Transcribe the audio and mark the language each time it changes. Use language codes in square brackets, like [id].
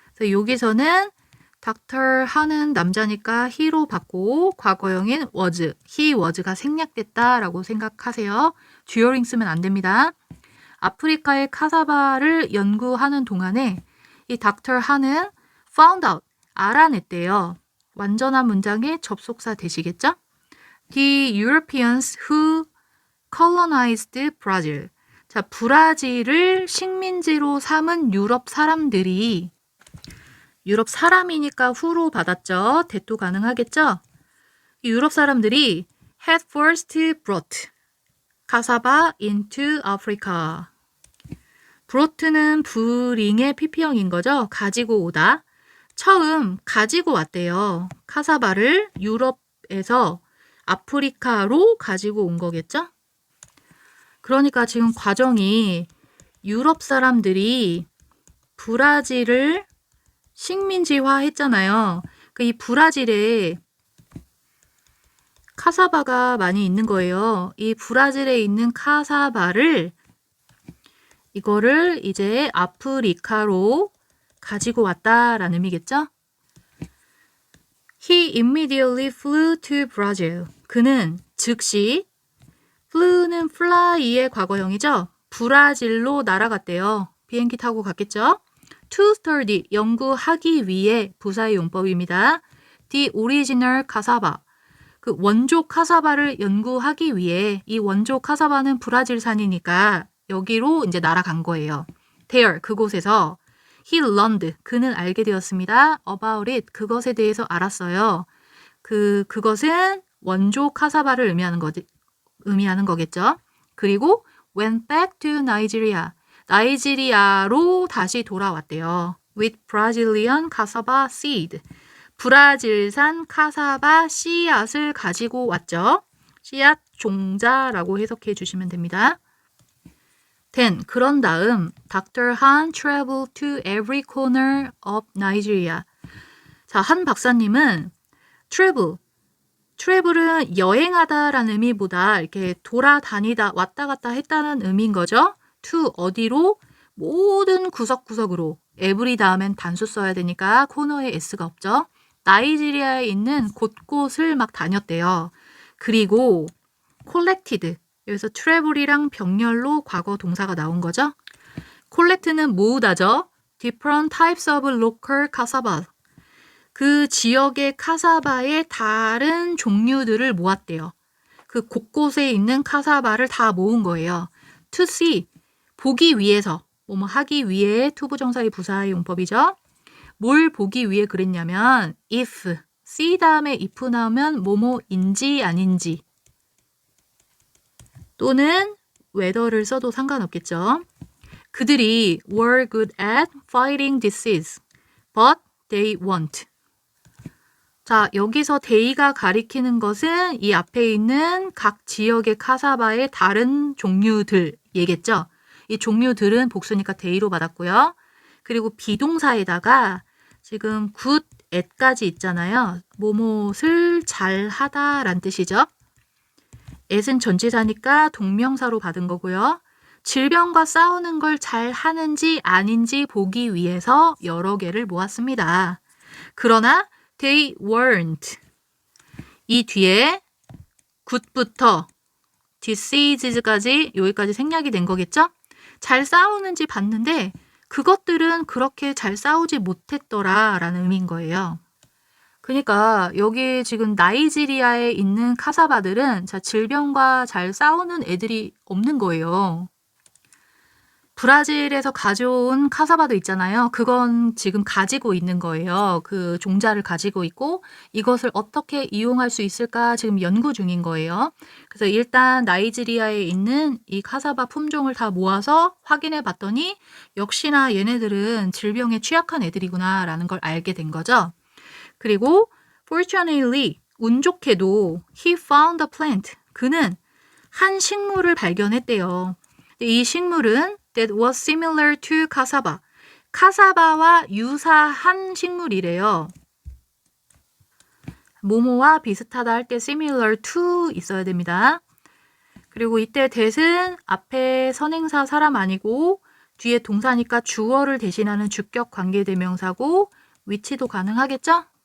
[ko] 그래서 여기서는 Dr. 하는 남자니까 he로 받고 과거형인 was, [en] he was [ko] 가 생략됐다라고 생각하세요. during 쓰면 안 됩니다. 아프리카의 카사바를 연구하는 동안에 이 Dr. 하는 [en] found out, [ko] 알아냈대요. 완전한 문장의 접속사 되시겠죠? [en] The Europeans who colonized Brazil. [ko] 자, 브라질을 식민지로 삼은 유럽 사람들이 유럽 사람이니까 who로 받았죠. 대도 가능하겠죠? 유럽 사람들이 [en] had first brought cassava into Africa. [ko] brought는 bring의 pp형인 거죠. 가지고 오다. 처음 가지고 왔대요. 카사바를 유럽에서 아프리카로 가지고 온 거겠죠? 그러니까 지금 과정이 유럽 사람들이 브라질을 식민지화 했잖아요. 이 브라질에 카사바가 많이 있는 거예요. 이 브라질에 있는 카사바를 이거를 이제 아프리카로 가지고 왔다라는 의미겠죠? [en] He immediately flew to Brazil. [ko] 그는 즉시 flew는 fly의 과거형이죠. 브라질로 날아갔대요. 비행기 타고 갔겠죠? [en] To study, [ko] 연구하기 위해 부사의 용법입니다. [en] The original cassava, [ko] 그 원조 카사바를 연구하기 위해 이 원조 카사바는 브라질산이니까 여기로 이제 날아간 거예요. [en] There, [ko] 그곳에서 [en] he learned, [ko] 그는 알게 되었습니다. [en] About it, [ko] 그것에 대해서 알았어요. 그것은 원조 카사바를 의미하는 거겠죠. 그리고 [en] went back to Nigeria. [ko] 나이지리아로 다시 돌아왔대요. [en] with Brazilian cassava seed. [ko] 브라질산 카사바 씨앗을 가지고 왔죠. 씨앗 종자라고 해석해 주시면 됩니다. Then, 그런 다음 Dr. [en] Han traveled to every corner of Nigeria. [ko] 자, 한 박사님은 travel은 여행하다라는 의미보다 이렇게 돌아다니다 왔다 갔다 했다는 의미인 거죠. [en] to 어디로? [ko] 모든 구석구석으로. every 다음엔 단수 써야 되니까 코너에 s가 없죠. 나이지리아에 있는 곳곳을 막 다녔대요. 그리고 collected. 여기서 travel이랑 병렬로 과거 동사가 나온 거죠. collect는 모으다죠. [en] different types of local cassava. [ko] 그 지역의 카사바의 다른 종류들을 모았대요. 그 곳곳에 있는 카사바를 다 모은 거예요. [en] to see, [ko] 보기 위해서, 뭐뭐 하기 위해 투부정사의 부사의 용법이죠. 뭘 보기 위해 그랬냐면 if, see 다음에 if 나오면 뭐뭐인지 아닌지 또는 whether를 써도 상관없겠죠. 그들이 [en] were good at fighting disease, but they won't. [ko] 자, 여기서 they가 가리키는 것은 이 앞에 있는 각 지역의 카사바의 다른 종류들 얘겠죠. 이 종류들은 복수니까 they로 받았고요. 그리고 비동사에다가 지금 good at까지 있잖아요. 뭐뭇을 잘하다 란 뜻이죠. at은 전치사니까 동명사로 받은 거고요. 질병과 싸우는 걸 잘하는지 아닌지 보기 위해서 여러 개를 모았습니다. 그러나 [en] they weren't. [ko] 이 뒤에 good부터 disease까지 여기까지 생략이 된 거겠죠? 잘 싸우는지 봤는데 그것들은 그렇게 잘 싸우지 못했더라 라는 의미인 거예요. 그러니까 여기 지금 나이지리아에 있는 카사바들은 질병과 잘 싸우는 애들이 없는 거예요. 브라질에서 가져온 카사바도 있잖아요. 그건 지금 가지고 있는 거예요. 그 종자를 가지고 있고 이것을 어떻게 이용할 수 있을까 지금 연구 중인 거예요. 그래서 일단 나이지리아에 있는 이 카사바 품종을 다 모아서 확인해 봤더니 역시나 얘네들은 질병에 취약한 애들이구나 라는 걸 알게 된 거죠. 그리고 [en] fortunately, [ko] 운 좋게도 [en] he found a plant. [ko] 그는 한 식물을 발견했대요. 이 식물은 [en] that was similar to cassava. [ko] 카사바와 유사한 식물이래요. 뭐뭐와 비슷하다 할 때 [en] similar to [ko] 있어야 됩니다. 그리고 이때 that은 앞에 선행사 사람 아니고 뒤에 동사니까 주어를 대신하는 주격 관계대명사고 위치도 가능하겠죠?